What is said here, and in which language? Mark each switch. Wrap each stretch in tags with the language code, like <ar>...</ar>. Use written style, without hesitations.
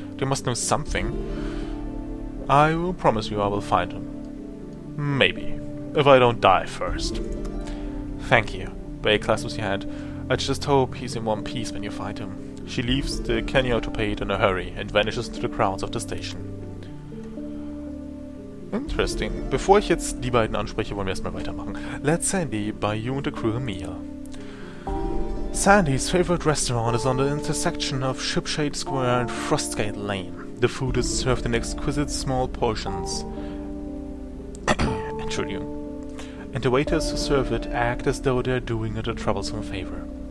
<en>They must know something. I will promise you I will find him. Maybe. If I don't die first. Thank you. Bay clasps your hand. I just hope he's in one piece when you find him. She leaves the Kenyautopate in a hurry and vanishes into the crowds of the station. Interesting.</en> <de>Bevor ich jetzt die beiden anspreche, wollen wir erstmal weitermachen.</de> <en>Let Sandy buy you and the crew a meal. Sandy's favorite restaurant is on the intersection of Shipshade Square and Frostgate Lane. The food is served in exquisite small portions.</en> <de>Entschuldigung.</de> <en>And the waiters who serve it act as though they're doing it a troublesome favor.</en>